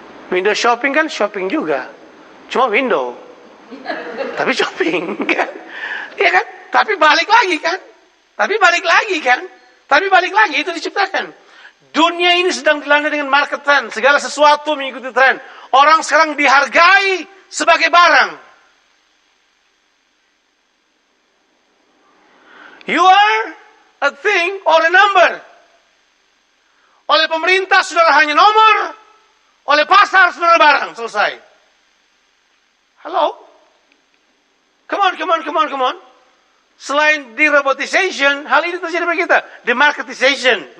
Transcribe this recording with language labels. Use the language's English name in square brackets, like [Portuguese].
[English] Window shopping [Indonesian] kan shopping juga, cuma window, tapi shopping kan, iya kan? Tapi balik lagi itu diciptakan. Dunia ini sedang dilanda dengan market trend, segala sesuatu mengikuti tren. Orang sekarang dihargai sebagai barang. [English] You are a thing or a number. [Indonesian] Oleh pemerintah saudara hanya nomor, oleh pasar saudara barang. Selesai. Halo? [English] Come on. [Indonesian] Selain derobotisation, hal ini terjadi pada kita. Demarketization.